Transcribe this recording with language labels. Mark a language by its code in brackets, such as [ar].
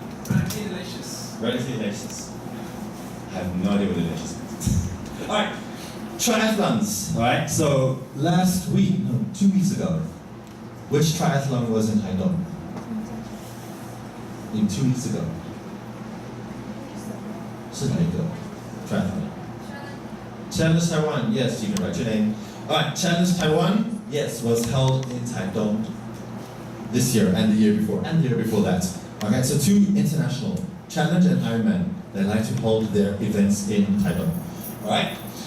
[en] Radically delicious. Radically delicious. I have no idea what delicious is. All right, triathlons. All right, so last week, no, 2 weeks ago, which triathlon was in Taitung? In 2 weeks ago. [zh] 是哪一个 triathlon? [en] Challenge Taiwan, yes, you can write your name. Alright, Challenge Taiwan, yes, was held in Taitung this year and the year before, and the year before that. Okay, so two international, Challenge and Ironman, they like to hold their events in Taitung. Alright?